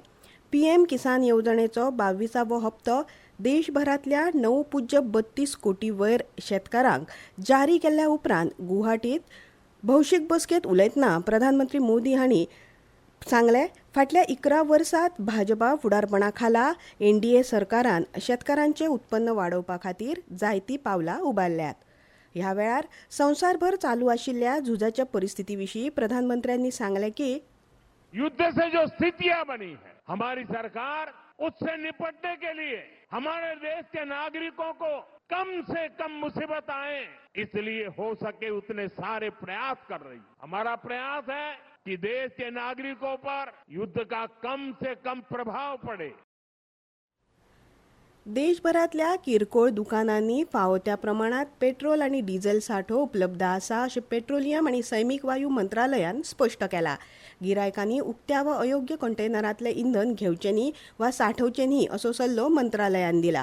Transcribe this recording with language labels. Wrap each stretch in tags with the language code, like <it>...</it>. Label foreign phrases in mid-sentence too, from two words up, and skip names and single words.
<kok>पीएम किसान येवजणेचो 22वो हप्तो देशभरांतल्या 9.32 कोटी वयर शेतकारांक जारी केल्ल्या उपरांत गुवाहाटींत भौशीक बसकेंत उलयतना प्रधानमंत्री मोदी हांणी सांगलें, फाटल्या 11 वर्सांत भाजपा फुडारपणा खाला एनडीए सरकारान शेतकारांचें उत्पन्न वाडोवपा खातीर जायतीं पावलां उबारल्यात. ह्या वेळार संवसारभर चालू आशिल्ल्या झुजाच्या परिस्थिती विशीं प्रधानमंत्र्यांनी सांगलें की</kok> <hi>युद्ध से जो स्थितियां बनी है, हमारी सरकार उससे निपटने के लिए हमारे देश के नागरिकों को कम से कम मुसीबत आए इसलिए हो सके उतने सारे प्रयास कर रही है. हमारा प्रयास है कि देश के नागरिकों पर युद्ध का कम से कम प्रभाव पड़े.</hi> <kok>देशभरांतल्या किरकोळ दुकानांनी फावो त्या प्रमाणात पेट्रोल आनी डिझेल सांठो उपलब्ध आसा अशें पेट्रोलियम आनी सैमीक वायू मंत्रालयान स्पश्ट केलां. गिरायकांनी उक्त्या वा अयोग्य कंटेनरांतलें इंधन घेवचें न्ही वा सांठोवचें न्ही असो सल्लो मंत्रालयान दिला.</kok>